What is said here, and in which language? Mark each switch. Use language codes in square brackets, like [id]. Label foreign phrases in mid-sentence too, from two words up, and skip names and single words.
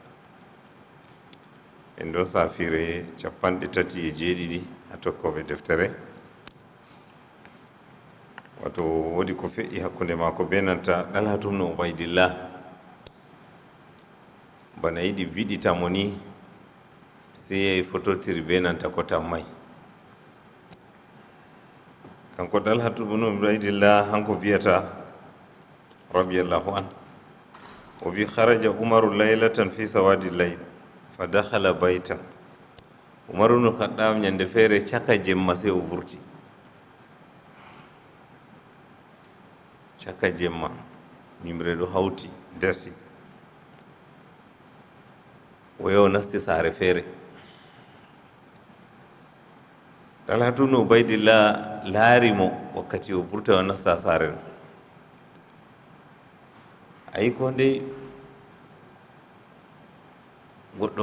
[ff] En ɗon safire 37 ha tokkoɓe deftere, wato wodi ko fe'i hakkunde mako be nanta Dalhatu ibn Ubaydillah, bana yiɗi viɗita mo ni sey yehi fototiri be nanta ko tammay. Kanko Dalhatu ibn Ubaydillah hanko wiyata [ar] رضي الله عن, [ff] o wi [ar] خرج عمر ليلة في سواد الليل فدخل بيتا. [ff] Umaru ibn Khattab ñande feere caka jemma sey o vurti, caka jemma ñimre ɗo hawti dasi, o yahi o nasti saare feere. Talhatu ibn Ubaydillah laari mo wakkati o vurta o nasta saare no, ayi ko ndey goɗɗo